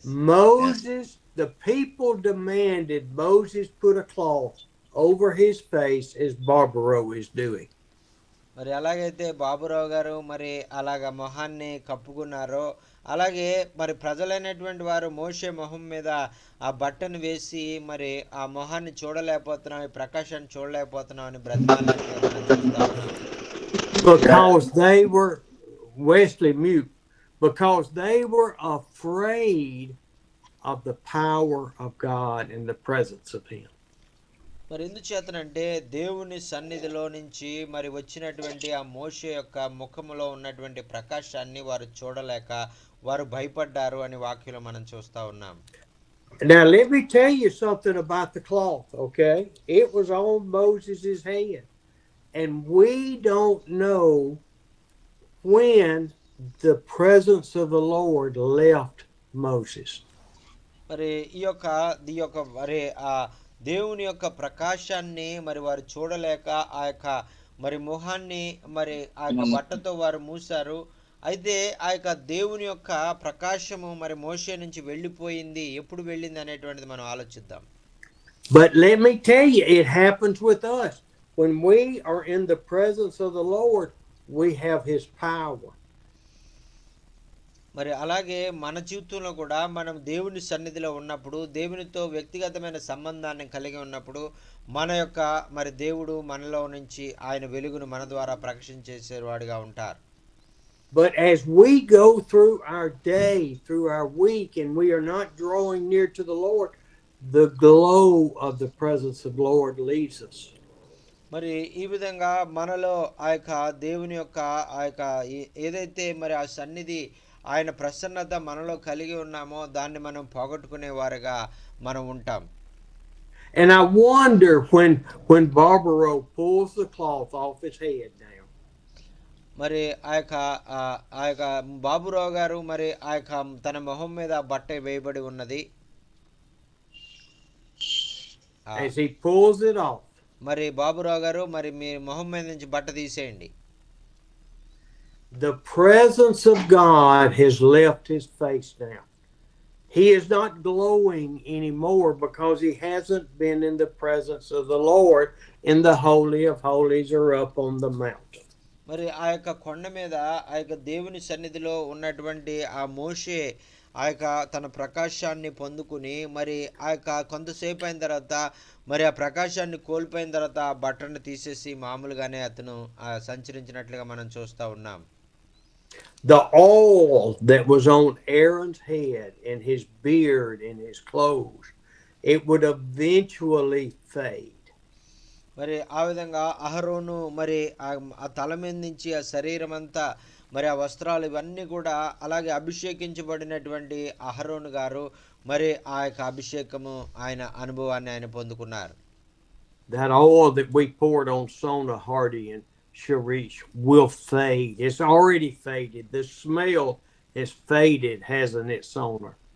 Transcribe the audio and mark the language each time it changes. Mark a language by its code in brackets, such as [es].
[en] Moses, the people demanded Moses put a cloth over his face as Barbara is doing. [te] మరి అలాగైతే బాబురావు గారు మరి అలాగ మొహాన్ని కప్పుకున్నారో అలాగే మరి ప్రజలైనటువంటి వారు మోషే మొహం మీద ఆ బట్టను వేసి మరి ఆ మొహాన్ని చూడలేకపోతున్నాం, ఈ ప్రకాశాన్ని చూడలేకపోతున్నాం అని బ్రతిమాలినట్లుగా మనం చూస్తా ఉన్నాం. [en] Because they were Wesley mute. Because they were afraid of the power of God and the presence of Him. [te] మరి ఎందుచేతనంటే దేవుని సన్నిధిలో నుంచి మరి వచ్చినటువంటి ఆ మోషే యొక్క ముఖములో ఉన్నటువంటి ప్రకాశాన్ని వారు చూడలేక వారు భయపడ్డారు అని వాక్యంలో మనం చూస్తా ఉన్నాం. [en] Now let me tell you something about the cloth, okay? It was on Moses' head. And we don't know when the presence of the Lord left Moses. [te] మరి ఈ యొక్క మరి ఆ దేవుని యొక్క ప్రకాశాన్ని మరి వారు చూడలేక ఆ యొక్క మరి మొహాన్ని మరి ఆ యొక్క బట్టతో వారు మూసారు. అయితే ఆ యొక్క దేవుని యొక్క ప్రకాశము మరి మోషే నుంచి వెళ్ళిపోయింది, ఎప్పుడు వెళ్ళింది అనేటువంటిది మనం ఆలోచిద్దాం. [en] But let me tell you, it happens with us. When we are in the presence of the Lord, we have His power. [te] మరి అలాగే మన జీవితంలో కూడా మనం దేవుని సన్నిధిలో ఉన్నప్పుడు, దేవునితో వ్యక్తిగతమైన సంబంధాన్ని కలిగి ఉన్నప్పుడు మన యొక్క మరి దేవుడు మనలో నుంచి ఆయన వెలుగును మన ద్వారా ప్రకాశించేసేవాడుగా ఉంటారు. [en] But as we go through our day, through our week, and we are not drawing near to the Lord, the glow of the presence of the Lord leaves us. [te] మరి ఈ విధంగా మనలో ఆ యొక్క దేవుని యొక్క ఆ యొక్క ఏదైతే మరి ఆ సన్నిధి ఆయన ప్రసన్నత మనలో కలిగి ఉన్నామో దాన్ని మనం పోగొట్టుకునే వారుగా మనం ఉంటాం. [en] And I wonder when Barbara pulls the cloth off his head now. [te] మరి ఆ యొక్క బాబురావు గారు మరి ఆ యొక్క తన మొహం మీద బట్ట వేయబడి ఉన్నది. [en] As he pulls it off. [te] మరి బాబురావు గారు మరి మీ మొహం మీద నుంచి బట్ట తీసేయండి. [en] The presence of God has left his face now. He is not glowing anymore because he hasn't been in the presence of the Lord in the Holy of Holies or up on the mountain. [te] మరి ఆ యొక్క కొండ మీద ఆ యొక్క దేవుని సన్నిధిలో ఉన్నటువంటి ఆ మోషే ఆ యొక్క తన ప్రకాశాన్ని పొందుకుని మరి ఆ యొక్క కొంతసేపు అయిన తర్వాత మరి ఆ ప్రకాశాన్ని కోల్పోయిన తర్వాత ఆ బట్టను తీసేసి మామూలుగానే అతను సంచరించినట్లుగా మనం చూస్తూ ఉన్నాం. [en] The oil that was on Aaron's head and his beard and his clothes, it would eventually fade. [te] మరి ఆ విధంగా అహరోను మరి ఆ తల మీద నుంచి ఆ శరీరం అంతా మరి ఆ వస్త్రాలు ఇవన్నీ కూడా అలాగే అభిషేకించబడినటువంటి అహరోను గారు మరి ఆ యొక్క అభిషేకము ఆయన అనుభవాన్ని ఆయన పొందుకున్నారు. [en] That oil that we poured on Sona Hardy and Sharish will fade. It's already faded. The smell is faded, hasn't it, Sona?